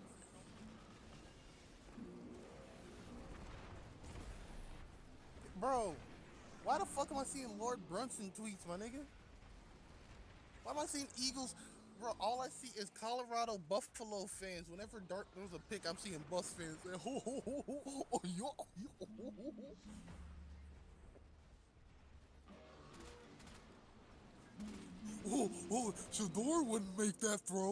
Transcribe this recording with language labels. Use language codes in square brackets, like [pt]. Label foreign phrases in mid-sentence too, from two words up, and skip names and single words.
[en] Bro, why the fuck am I seeing Lord Brunson tweets, my nigga? Why am I seeing Eagles? Bro, all I see is Colorado Buffalo fans. Whenever Dart throws a pick, I'm seeing Bus fans say, ho, ho, ho, ho, ho, oh, yo, yo, ho, ho, ho. Oh, oh, Shador wouldn't make that throw.